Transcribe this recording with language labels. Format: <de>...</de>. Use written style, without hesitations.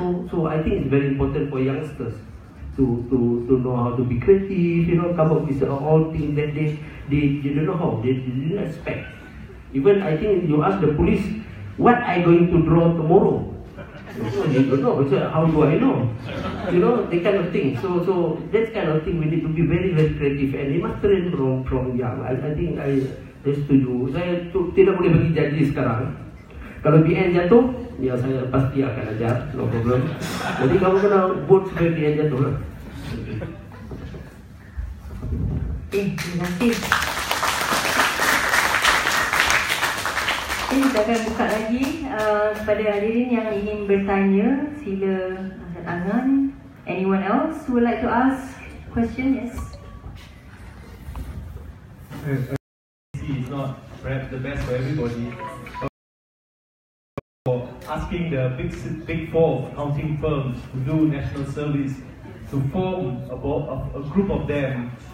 <en>So I think it's very important for youngsters to know how to be creative, you know, come up with all things that they don't know how, they didn't expect. Even I think you ask the police, what I going to draw tomorrow? They don't know. So how do I know? You know, that kind of thing. So that kind of thing we need to be very, very creative and they must train from young. I think I setuju.</en> <ms>Saya tidak boleh bagi janji sekarang. Kalau BN jatuh, ya saya pasti akan ajar, no problem. Jadi kamu kena vote supaya BN jatuh lah. Terima kasih. Kita akan buka lagi kepada hadirin yang ingin bertanya, sila angkat tangan.</ms> <en>Anyone else who would like to ask question? Yes. It's not perhaps the best for everybody. For asking the big four accounting firms to do national service to form a group of them.</en>